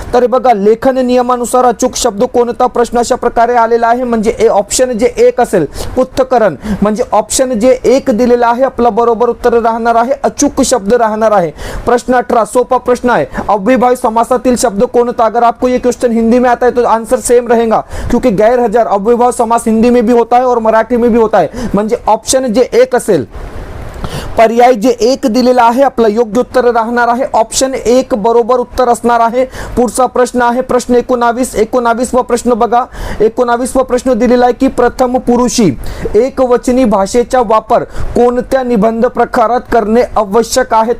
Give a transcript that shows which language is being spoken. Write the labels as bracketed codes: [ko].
[mr] तर बघा लेखन नियमानुसार अचूक शब्द कोणता प्रश्न अशा प्रकारे आलेला आहे, म्हणजे ऑप्शन जे 1 असेल पृथ्थकरण, म्हणजे ऑप्शन जे 1 दिलेला आहे आपला बरोबर उत्तर राहणार आहे. अचूक शब्द राहणार आहे. प्रश्न 18 [hi] सोपा प्रश्न है, [mr] अव्ययभावी समासातील शब्द कोणता. [hi] अगर आपको ये क्वेश्चन हिंदी में आता है तो आंसर सेम रहेगा, क्योंकि गैर हजर अव्ययभाव समास हिंदी में भी होता है और मराठी में भी होता है. [mr] म्हणजे ऑप्शन जे 1 असेल, पर्याय जे 1 दिलेला आहे आपलं योग्य उत्तर राहणार आहे. ऑप्शन 1 बरोबर उत्तर असणार आहे. पुढचा प्रश्न आहे प्रश्न 19वा प्रश्न बघा. 19वा प्रश्न दिलेला आहे की प्रथम पुरुषी एकवचनी भाषेचा वापर कोणत्या निबंध प्रकारात करणे आवश्यक आहे.